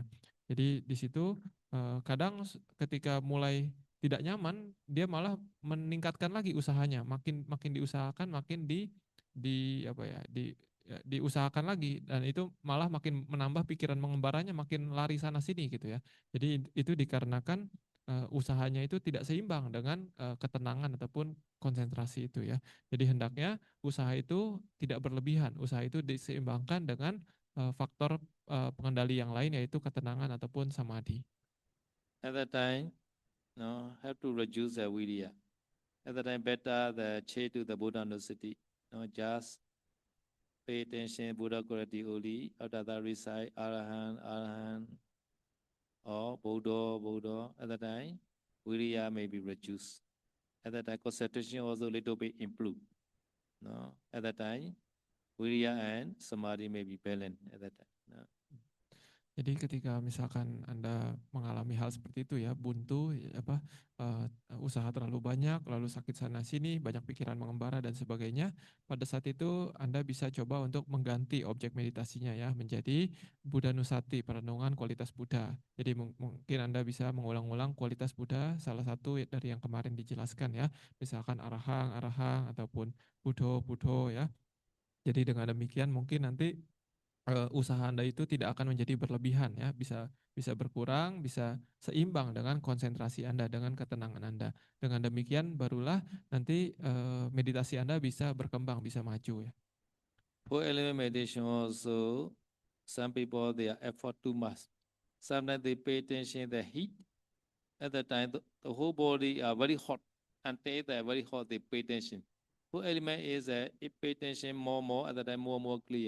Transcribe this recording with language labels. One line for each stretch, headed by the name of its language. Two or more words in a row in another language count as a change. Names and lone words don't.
Indonesian: Jadi di situ kadang ketika mulai tidak nyaman, dia malah meningkatkan lagi usahanya, makin diusahakan, makin apa ya, diusahakan lagi, dan itu malah makin menambah pikiran mengembaranya, makin lari sana sini gitu ya. Jadi itu dikarenakan usahanya itu tidak seimbang dengan ketenangan ataupun konsentrasi itu ya. Jadi hendaknya usaha itu tidak berlebihan, usaha itu diseimbangkan dengan faktor pengendali yang lain yaitu ketenangan ataupun samadhi.
English: At that time, no, have to reduce the virya. At that time, better the che to the Buddha Nusati. No, just pay attention Buddha quality only. After that, recite Arahant, Arahant, or Buddha, Buddha. At that time, virya may be reduced. At that time, concentration also little bit improved. No, at that time, virya and samadhi may be balanced. At that time. No.
Indonesian: Jadi ketika misalkan Anda mengalami hal seperti itu ya, buntu, usaha terlalu banyak, lalu sakit sana sini, banyak pikiran mengembara dan sebagainya, pada saat itu Anda bisa coba untuk mengganti objek meditasinya ya, menjadi Buddha Nusati, perenungan kualitas Buddha. Jadi mungkin Anda bisa mengulang-ulang kualitas Buddha, salah satu dari yang kemarin dijelaskan ya, misalkan arahang, arahang, ataupun Buddho, Buddho ya. Jadi dengan demikian mungkin nanti usaha Anda itu tidak akan menjadi berlebihan ya, bisa bisa berkurang, bisa seimbang dengan konsentrasi Anda, dengan ketenangan Anda. Dengan demikian barulah nanti meditasi Anda bisa berkembang, bisa maju ya.
English: For element meditation also, some people they are effort too much. Sometimes they pay attention the heat. At the time, the whole body are very hot. Until they are very hot, they pay attention. For element is if pay attention more, at the time more clear.